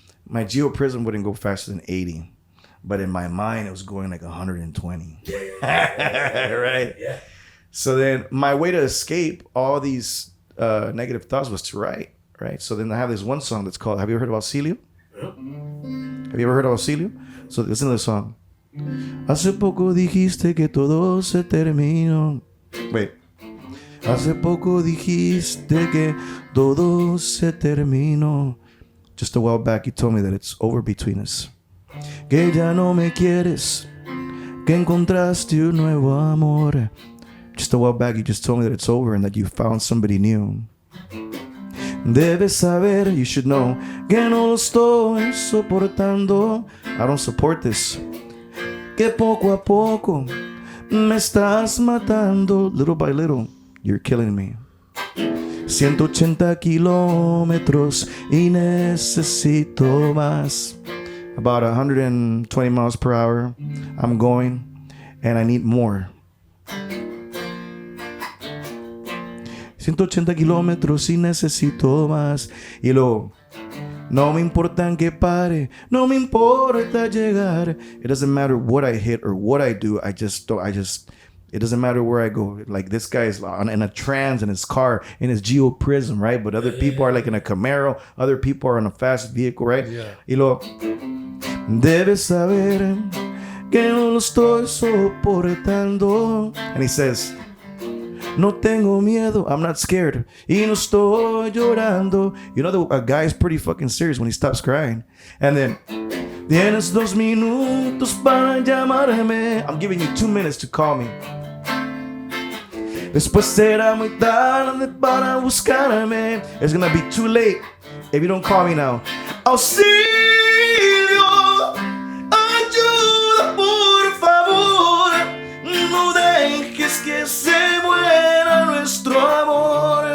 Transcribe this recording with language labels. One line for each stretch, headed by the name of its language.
English: My Geo Prism wouldn't go faster than 80, but in my mind it was going like 120. Right? Yeah. So then my way to escape all these negative thoughts was to write. Right, so then I have this one song that's called. Have you ever heard of Auxilio? Have you ever heard of Auxilio? So listen to the song.
Spanish: Hace poco dijiste que todo se terminó.
English: Wait.
Spanish: Hace poco dijiste que todo se terminó.
English: Just a while back, you told me that it's over between us.
Spanish: Que ya no me quieres. Que encontraste un nuevo amor.
English: Just a while back, you just told me that it's over and that you found somebody new.
Spanish: Debes saber,
English: you should know,
Spanish: que no lo estoy soportando.
English: I don't support this.
Spanish: Que poco a poco me estás matando.
English: Little by little, you're killing me.
Spanish: 180 kilómetros y necesito más.
English: About 120 miles per hour. I'm going, and I need more.
Spanish: 180 kilómetros y necesito más. Y luego, no me importa que pare, no me importa llegar.
English: It doesn't matter what I hit or what I do. It doesn't matter where I go. Like, this guy is in a trance in his car, in his Geo Prism, right? But other people are like in a Camaro. Other people are in a fast vehicle, right? Yeah.
Spanish: Y luego, debes saber que no lo estoy soportando.
English: And he says,
Spanish: no tengo miedo,
English: I'm not scared.
Spanish: Y no estoy llorando.
English: You know, a guy is pretty fucking serious when he stops crying. And then,
Spanish: tienes 2 minutos para llamarme.
English: I'm giving you 2 minutes to call me.
Spanish: Después será muy tarde para buscarme.
English: It's gonna be too late if you don't call me now.
Spanish: Auxilio, ayuda por favor. No dejes que se muera nuestro amor.